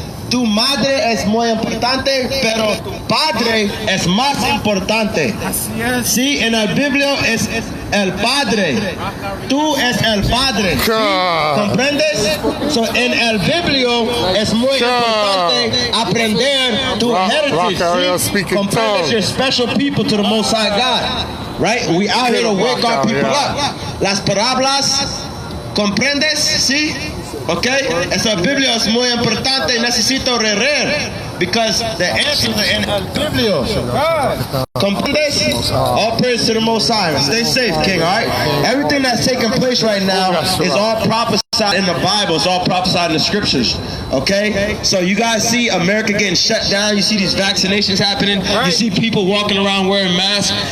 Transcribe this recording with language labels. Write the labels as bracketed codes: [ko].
[es] Tu madre es muy importante, pero tu padre es más importante. Así es. Sí, en el Biblio es el padre. Tú es el padre. ¿Sí? ¿Comprendes? So, en el Biblio es muy importante aprender tu heritage. ¿Sí? ¿Comprendes? [en] You're special people to the Most High God. Right? We out here to wake our people up. [es] Las parábolas, ¿comprendes? ¿Sí? Ok, esa Biblia es muy importante y necesito leer [en] because the answers are in [es] el Biblio. ¿Comprendes? [en] All praise to the Most High. Stay safe, King, all right? Everything that's taking place right now is all prophesied in the Bible. It's all prophesied in the scriptures. Okay? So you guys see America getting shut down. You see these vaccinations happening. You see people walking around wearing masks.